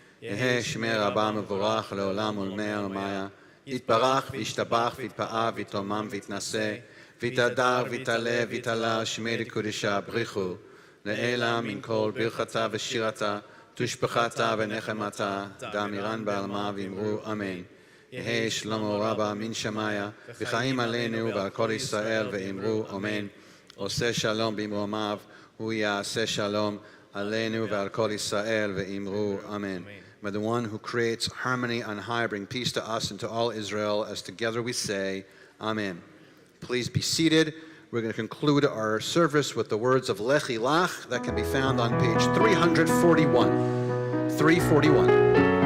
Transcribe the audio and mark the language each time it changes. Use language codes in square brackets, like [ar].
[arc] Yehe shemei Rabbah mevorach le'olam ulmei almaya, yitbarach v'yishtabach v'yitpa'ah v'yitomam v'yitnaseh, v'yitadar v'yitale v'yitala shemei l'kudisha brichu, le'ela min kol birchata v'shirata, תשפחתה ונחמתה, דאמירן בעלמה ואמרו אמן. יהי שלמה רבה מן שמיה, וחיים עלינו ועל כל ישראל, ואמרו אמן. [he] עושה שלום במרומיו, הוא יעשה שלום עלינו ועל כל ישראל, ואמרו amen. [en] May the one who creates harmony on high bring peace to us and to all Israel, as together we say, amen. Please be seated. We're going to conclude our service with the words of Lechi Lach that can be found on page 341. 341.